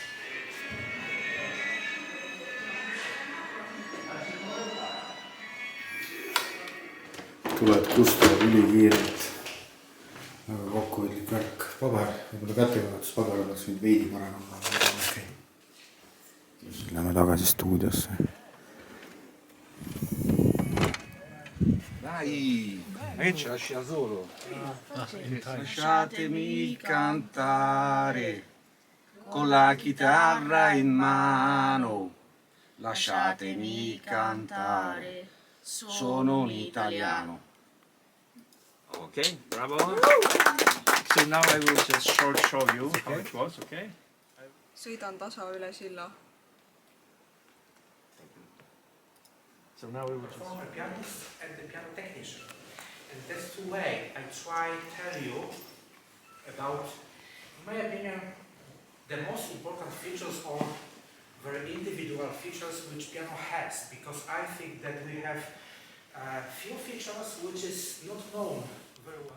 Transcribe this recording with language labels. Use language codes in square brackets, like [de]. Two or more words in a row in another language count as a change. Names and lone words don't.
[et] Tuled kustavad ülikiirelt. Väga kokkuhoidlik värk. Paber, võib-olla kättejuhatus paber oleks nüüd veidi parem. Lähme tagasi stuudiosse. [it] Dai, ci lascia solo. Lasciatemi cantare con la chitarra in mano. Lasciatemi cantare Sono un italiano. [en] Okay, bravo. So now I will just short show you how it was, okay? [et] Sõidan tasa üle silla. [en] So now we will just... Former pianist and the piano technician. And that's the way I try to tell you about, in my opinion, the most important features or very individual features which piano has, because I think that we have few features which is not known very well.